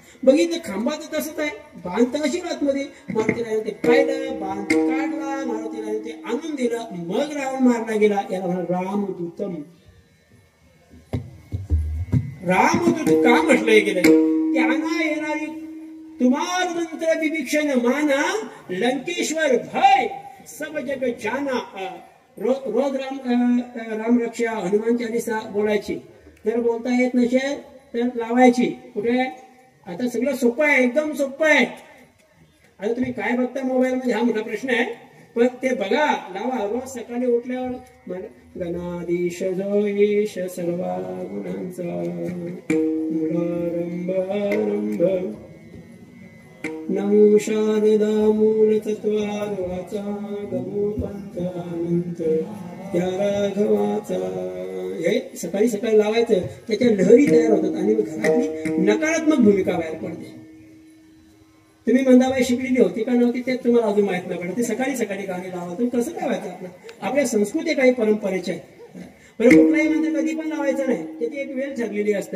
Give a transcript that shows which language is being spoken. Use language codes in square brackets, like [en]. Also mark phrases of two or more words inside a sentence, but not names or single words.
[mr] बघितलं खांबाचं तसंच आहे, बाण तर अशी आतमध्ये. मारुतीला ते पाहिलं, बाण काढला, मारुतीला ते आणून दिलं. मग रावण मारला गेला. याला म्हणा रामदूतम. रामदूत का म्हटलंय गेलं? त्यांना येणारी [hi] तुम्हार मंत्र विभीषण माना, लंकेश्वर भय सब जग जाना. [mr] रोज राम रक्षा हनुमान चालीसा बोलायची. जर बोलता येत नसेल तर लावायची. कुठे? आता सगळं सोपं आहे, एकदम सोपं आहे. आता तुम्ही काय बघता मोबाईल मध्ये हा मोठा प्रश्न आहे, पण ते बघा, लावा. रोज सकाळी उठल्यावर गणाधीश जोईश सर्वा गुणांचा मूलारंभ आरंभ नमो शारदा मूल तत्वाचा गमो पंथानंत त्या राघवाचा. हे सकाळी सकाळी लावायचं, त्याच्या लहरी तयार होतात आणि घरातली नकारात्मक भूमिका बाहेर पडते. तुम्ही मंदाबाई शिकलेली होती का नव्हती ते तुम्हाला अजून माहित नाही पडत. ते सकाळी सकाळी गाणी लावा. तुम्ही कसं लावायचं? आपल्या संस्कृती काही परंपरेच्या आहे. बरं, कुठलाही मंत्र कधी पण लावायचं नाही, त्याची एक वेळ ठरलेली असते.